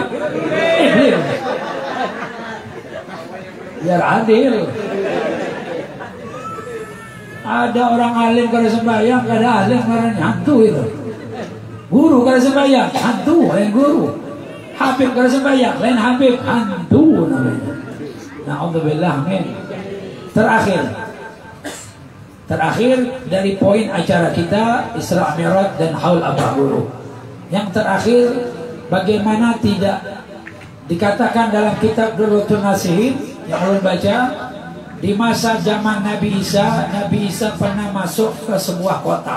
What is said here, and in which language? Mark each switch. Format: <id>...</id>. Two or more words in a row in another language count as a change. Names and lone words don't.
<id>Iblis. Biar adil.</id> <bjn>Ada orang alim kada sembahyang, kada alim karena hantu itu. Guru kada sembahyang, hantu lain guru. Habib kada sembahyang, lain Habib, hantu namanya.</bjn> <id>Na'udzubillah, amin. Terakhir dari poin acara kita Isra Mi'raj dan Haul Abahulu. Yang terakhir, bagaimana tidak dikatakan dalam kitab Durratun Nasihin yang ulun baca, di masa zaman Nabi Isa pernah masuk ke sebuah kota.</id>